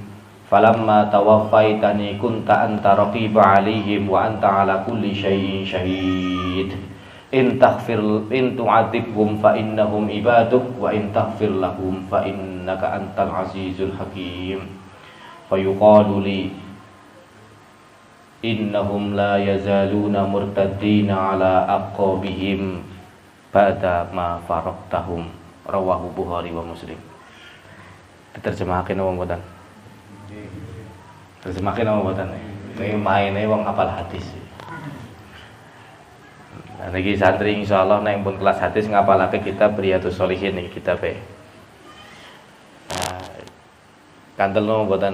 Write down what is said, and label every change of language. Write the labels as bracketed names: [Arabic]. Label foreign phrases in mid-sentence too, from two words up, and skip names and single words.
[Arabic] فلما توفيتني كنت أنت رقيبا عليهم وأنت على كل شيء شهيد إن تعذبهم فإنهم عبادك وإن تغفر لهم فإنك أنت العزيز الحكيم فيقال لي إنهم لا يزالون مرتدين على أعقابهم بعد ما فارقتهم رواه بخاري ومسلم. [Javanese] Diterjemahake napa mboten? Terjemahke napa mboten? Iki maine wong hafal hadis. Nah niki santri insyaallah nek pun kelas hadis ngapalake kitab Riyadhus Shalihin niki kitabe. Nah, kandel napa mboten?